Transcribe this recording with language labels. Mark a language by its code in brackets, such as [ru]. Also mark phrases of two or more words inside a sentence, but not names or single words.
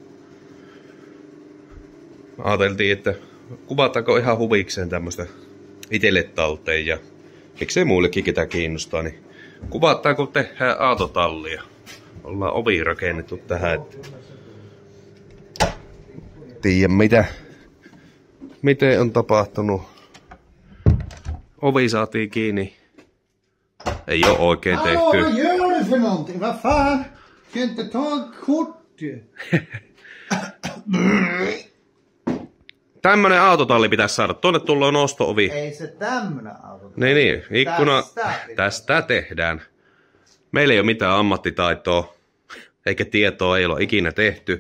[fi] Ajateltiin, että kuvataanko ihan huvikseen tämmöstä itelle talteen ja miksei muillekin ketä kiinnostaa, niin kuvataanko tehdään aatotallia. Ollaan ovi rakennettu tähän, että tiedä miten on tapahtunut. Ovi saatiin kiinni. Ei oo oikein tehty. [sv] Hallå, vad gör du för någonting? Vad fan? Kan inte ta en kort ju. [fi] Tämmönen autotalli pitäisi saada. Tuonne tullaan nosto-ovi. Ei se tämmönen autotalli. Niin, ikkuna. Tästä tehdään. Meillä ei ole mitään ammattitaitoa, eikä tietoa ei ole ikinä tehty.